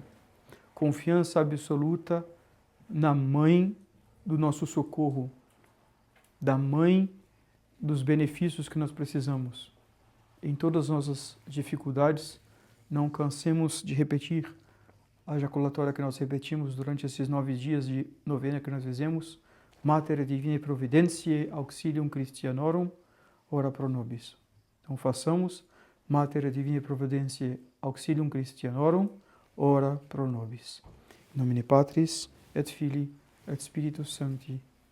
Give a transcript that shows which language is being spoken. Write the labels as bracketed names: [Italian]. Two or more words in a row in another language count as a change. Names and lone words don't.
[Portuguese] Confiança absoluta na Mãe do nosso socorro. Da Mãe dos benefícios que nós precisamos. Em todas as nossas dificuldades, não cansemos de repetir a jaculatória que nós repetimos durante esses 9 dias de novena que nós fizemos. [Latin] Mater Divinae Providentiae Auxilium Christianorum, ora pro nobis. [Portuguese] Então façamos [Latin] Mater Divinae Providentiae Auxilium Christianorum, ora pro nobis. In nomine Patris et Filii et Spiritus Sancti.